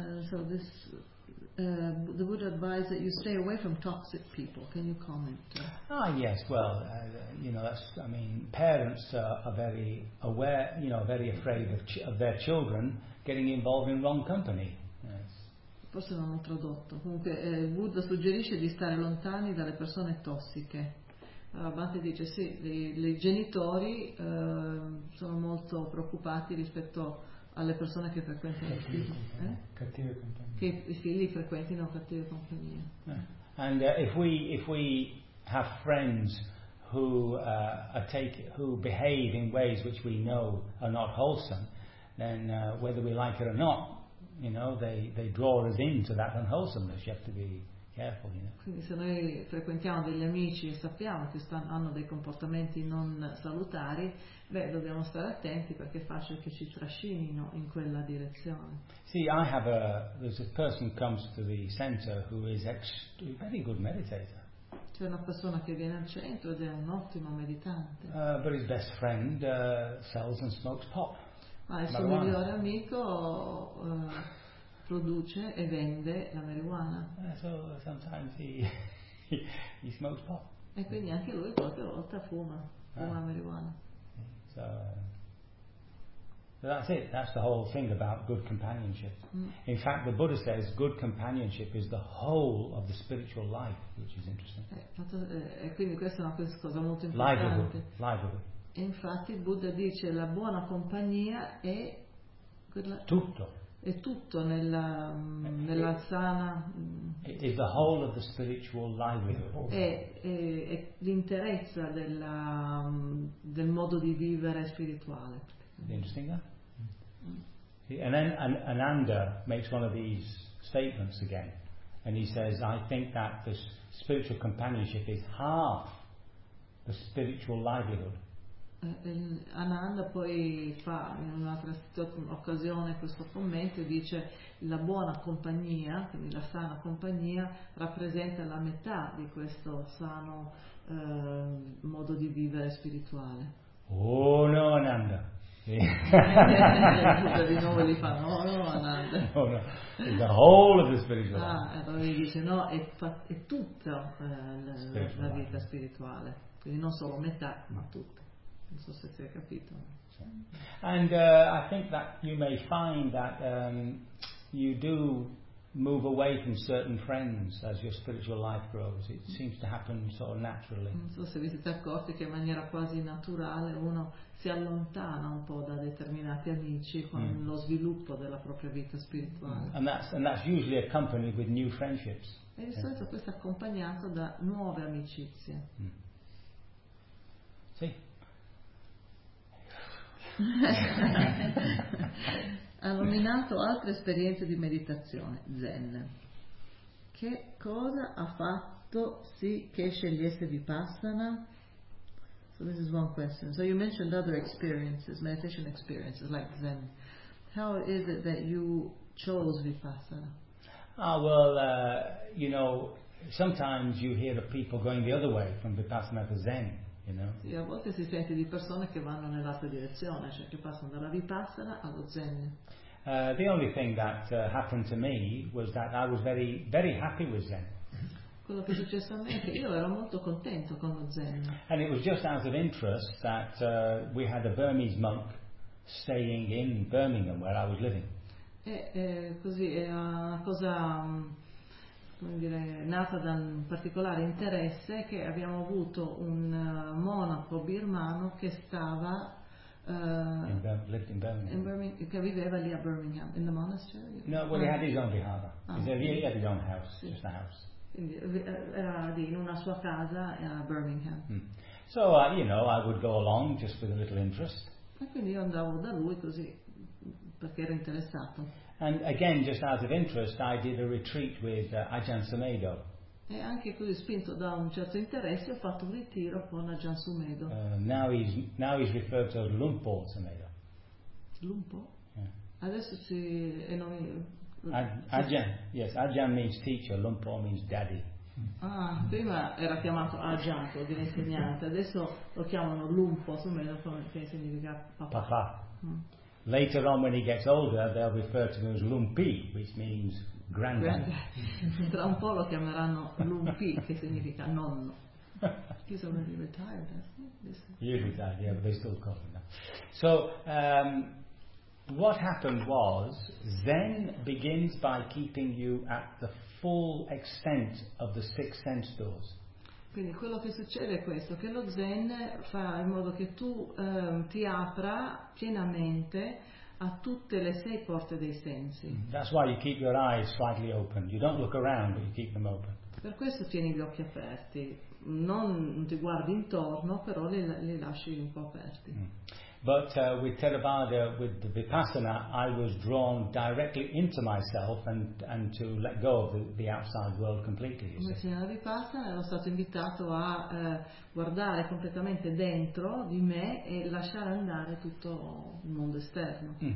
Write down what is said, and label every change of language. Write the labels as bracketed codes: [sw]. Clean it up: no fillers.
[en] So this the Buddha advised that you stay away from toxic people. Can you comment? Yes, well, you know, that's, I mean, parents are very aware, you know, very afraid of their children getting involved in wrong company. [it] Forse non ho tradotto. Comunque Buddha suggerisce di stare lontani dalle persone tossiche. Bhante dice sì, i genitori sono molto preoccupati rispetto alle persone che frequentano i figli, cattive compagnie. Che i figli frequentino cattive compagnie. [en] And if we have friends who behave in ways which we know are not wholesome, then whether we like it or not, you know, they draw us into that unwholesomeness. You have to be careful, you know. [it] Quindi se noi frequentiamo degli amici e sappiamo che hanno dei comportamenti non salutari, beh, dobbiamo stare attenti perché è facile che ci trascinino in quella direzione. [en] See, I have there's a person who comes to the center who is a very good meditator. [it] C'è una persona che viene al centro ed è un ottimo meditante. [en] But his best friend sells and smokes pot. [it] Ma il suo marijuana. Migliore amico produce e vende la marijuana. [en] So sometimes he smokes pot. [it] E quindi anche lui qualche volta fuma marijuana. [en] So that's it. That's the whole thing about good companionship. In fact, the Buddha says good companionship is the whole of the spiritual life, which is interesting. [it] E quindi questa è una cosa molto importante. [en] Livelihood. [it] E infatti Buddha dice la buona compagnia è tutto. È tutto nella nella sana. [en] Is the whole of the spiritual livelihood. [it] È l'interezza del modo di vivere spirituale. [en] Interesting. And Ananda makes one of these statements again, and he says, I think that this spiritual companionship is half the spiritual livelihood. [it] Ananda poi fa in un'altra occasione questo commento e dice la buona compagnia, quindi la sana compagnia, rappresenta la metà di questo sano modo di vivere spirituale. [en] Oh no, Ananda! [it] Di nuovo gli fa no, Ananda. [en] No. It's the whole of the spiritual life. [it] E poi dice no, è tutta la vita spirituale, quindi non solo metà, ma tutta. Non so se si è capito. [en] And I think that you may find that you do move away from certain friends as your spiritual life grows. It seems to happen sort of naturally. [it] Non so se vi siete accorti che in maniera quasi naturale uno si allontana un po' da determinati amici con lo sviluppo della propria vita spirituale. [en] And that's usually accompanied with new friendships. [it] E di solito questo è accompagnato da nuove amicizie. Sì. Ha nominato altre esperienze di meditazione Zen. Che cosa ha fatto sì che scegliesse Vipassana? [en] So this is one question. So you mentioned other experiences, meditation experiences like Zen. How is it that you chose Vipassana? You know, sometimes you hear of people going the other way from Vipassana to Zen. [it] Sì, a volte si sente di persone che vanno nell'altra direzione, cioè che passano dalla Vipassana allo Zen. [en] The only thing that happened to me was that I was very, very happy with Zen. [it] Quello che è successo a me è che io ero molto contento con lo Zen. [en] And it was just out of interest that we had a Burmese monk staying in Birmingham where I was living. [it] Così è una cosa. Come dire, nata da un particolare interesse che abbiamo avuto un monaco birmano che stava in Birmingham. Che viveva lì a Birmingham [en] in the monastery. No, well, he had his own vihara. He had his own house, just a house. [it] Quindi era lì in una sua casa a Birmingham. [en] So you know, I would go along just with a little interest. [it] E quindi io andavo da lui così perché ero interessato. [en] And again, just out of interest, I did a retreat with Ajahn Sumedho. [it] E anche così spinto da un certo interesse ho fatto un ritiro con Ajahn Sumedho. [en] Now he's referred to as Lumpo Sumedho. Lumpo? Yeah. [it] Adesso si è nomi. [en] Ajahn, yes, Ajahn means teacher, Lumpo means daddy. [it] Ah, prima era chiamato Ajahn, vuol dire insegnante, adesso lo chiamano Lumpo Sumedho, che significa papà. Papà. [en] Later on, when he gets older, they'll refer to him as Lumpi, which means granddad. [it] Tra un po' lo chiameranno Lumpi, che significa nonno. [en] He's already retired. He's retired, yeah, but they still call him that. So, what happened was, Zen begins by keeping you at the full extent of the six sense doors. [it] Quindi quello che succede è questo, che lo Zen fa in modo che tu ti apra pienamente a tutte le sei porte dei sensi. [en] That's why you keep your eyes slightly open. You don't look around, but you keep them open. [it] Per questo tieni gli occhi aperti. Non ti guardi intorno, però li lasci un po' aperti. [en] But with Theravada, with the Vipassana, I was drawn directly into myself and to let go of the outside world completely. [it] Invece nella Vipassana ero stato invitato a guardare completamente dentro di me e lasciare andare tutto il mondo esterno.